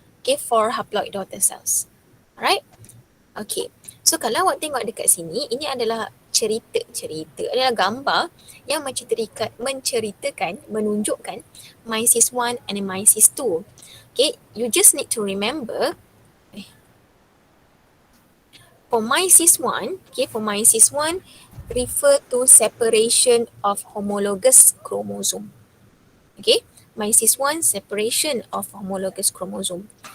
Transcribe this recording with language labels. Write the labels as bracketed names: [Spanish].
[English] Okay, 4 haploid daughter cells. Alright? Okay. [Malay] So kalau awak tengok dekat sini, ini adalah cerita adalah gambar yang menceritakan, menunjukkan meiosis 1 and meiosis 2. [English] Okay, you just need to remember for meiosis 1, okay, for meiosis 1 refer to separation of homologous chromosome. Okay, meiosis 1 separation of homologous chromosome.